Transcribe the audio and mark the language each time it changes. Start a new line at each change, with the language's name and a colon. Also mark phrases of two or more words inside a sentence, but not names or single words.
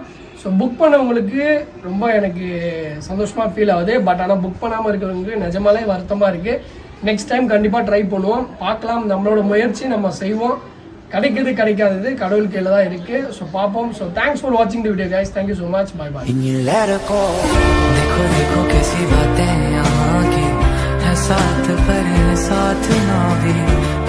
Tamil: ஸோ புக் பண்ணவங்களுக்கு ரொம்ப எனக்கு சந்தோஷமாக ஃபீல் ஆகுது. பட் ஆனால் புக் பண்ணாமல் இருக்கிறவங்களுக்கு நிஜமாலே வருத்தமாக இருக்குது.
English: next time
Tamil: கண்டிப்பாக ட்ரை பண்ணுவோம், பார்க்கலாம். நம்மளோட முயற்சி நம்ம செய்வோம். கிடைக்கிறது கிடைக்காதது கடவுள் கையில் தான் இருக்குது.
English: ஸோ பார்ப்போம். So thanks for watching the video guys. Thank you so much. Bye bye.
Hindi: देखो देखो कैसी बातें यहाँ की है, साथ पर है साथ ना भी.